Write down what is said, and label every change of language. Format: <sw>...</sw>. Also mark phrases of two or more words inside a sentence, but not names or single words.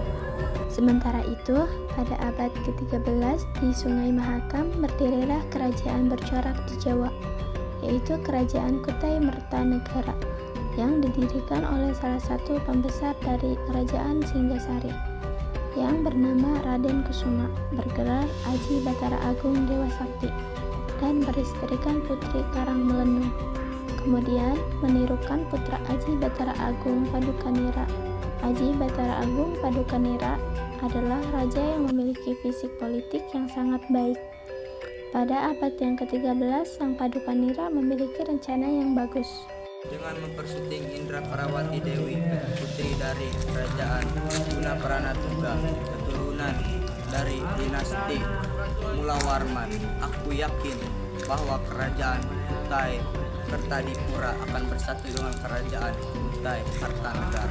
<id>Sementara itu, pada abad ke-13 di Sungai Mahakam berdirilah kerajaan bercorak di Jawa, yaitu Kerajaan Kutai Mertanegara, yang didirikan oleh salah satu pembesar dari Kerajaan Singgasari, yang bernama Raden Kusuma, bergelar Aji Batara Agung Dewa Sakti, dan beristrikan Putri Karangmelenung. Kemudian menirukan putra Aji Batara Agung Padukanira. Aji Batara Agung Padukanira adalah raja yang memiliki fisik politik yang sangat baik. Pada abad yang ke-13, Sang Padukanira memiliki rencana yang bagus. Dengan mempersuting Indra Parawati Dewi, putri dari kerajaan Gunaparanatuga, keturunan dari dinasti Mulawarman, aku yakin bahwa kerajaan Kutai Kertadipura akan bersatu dengan kerajaan Kutai Kartanegara.</id>